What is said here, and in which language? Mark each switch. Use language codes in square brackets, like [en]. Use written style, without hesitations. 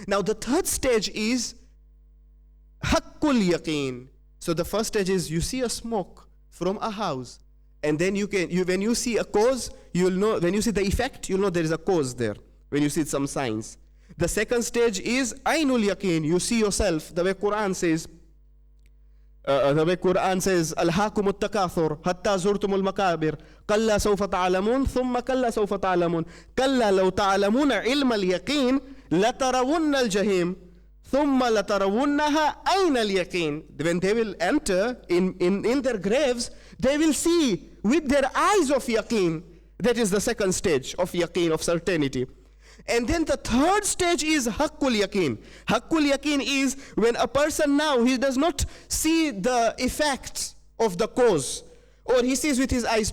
[en] Now the third stage is haqqul yaqeen. So the first stage is you see a smoke from a house, and then when you see a cause, you'll know, when you see the effect, you'll know there is a cause there, when you see some signs. The second stage is ainul yaqeen. You see yourself, the way Quran says, [ar] ألهاكم التكاثر حتى زرتم المقابر كلا سوف تعلمون ثم كلا سوف تعلمون كلا لو تعلمون علم اليقين لترون الجحيم ثم لترونها أين اليقين. [en] When they will enter in their graves, they will see with their eyes of yaqeen. That is the second stage of yaqeen, of certainty. And then the third stage is haqqul yaqeen. Haqqul yaqeen is when a person now, he does not see the effect of the cause, or he sees with his eyes.